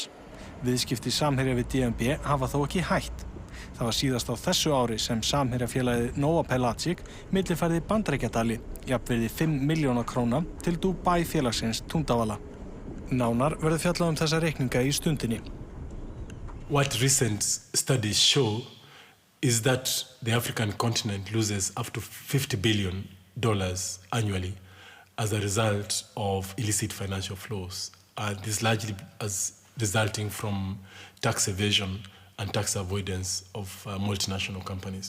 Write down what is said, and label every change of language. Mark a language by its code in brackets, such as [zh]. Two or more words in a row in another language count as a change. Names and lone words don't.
[is] Viðskipti Samherja við DNB hafa þó ekki hætt. Það var síðast á þessu ári sem Samherjafélagið Nóa Pelagic millifærði bandaríkjadali, jafnvirði 5 milljóna króna til Dubai félagsins Tundavala. Nánar verður fjallað þessa reikninga í stundinni. [en] What recent studies show is that the African continent loses up to $50 billion annually as a result of illicit financial flows. This largely as resulting from tax evasion and tax avoidance of multinational companies.